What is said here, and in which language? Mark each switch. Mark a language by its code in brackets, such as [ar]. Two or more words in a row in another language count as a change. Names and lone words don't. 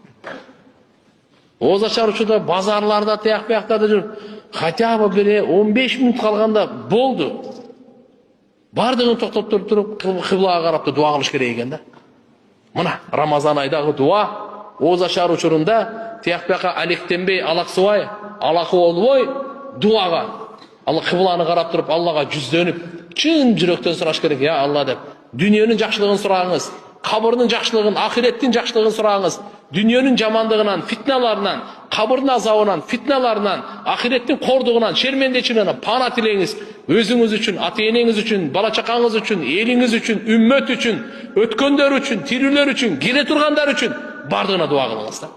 [ky] Ооза чар учурда базарларда, тияк бияктарда жүрүп, хотя бы бир 15 минут калганда болду. Бардыгын токтоп туруп, кыблага карап дуа кылыш керек экен да. Мына Рамазан айдагы дуа ооза чар учурунда тияк биякка алектенбей, алаксыбай, алакы болбой дуага Аллах кыблагыны карап туруп Аллахка жүздөнүп, чын жүрөктөн сураш керек. [ar] Ya Allah [ky] деп. Дүниөнүн жакшылыгын сураңыз, кабырдын жакшылыгын, ахиреттин жакшылыгын сураңыз. Дүниөнүн жамандыгынан, фитналарынан, кабырдын азабынан, фитналарынан, ахиреттин кордугунан, шермендечилигинен пана тилеңиз. Өзүңүз үчүн, ата-энеңиз үчүн, бала чакаңыз үчүн, элиңиз үчүн, үммөт үчүн, өткөндөр үчүн, тирүүлөр үчүн, келе тургандар үчүн бардыгына дуа кылыңыз да.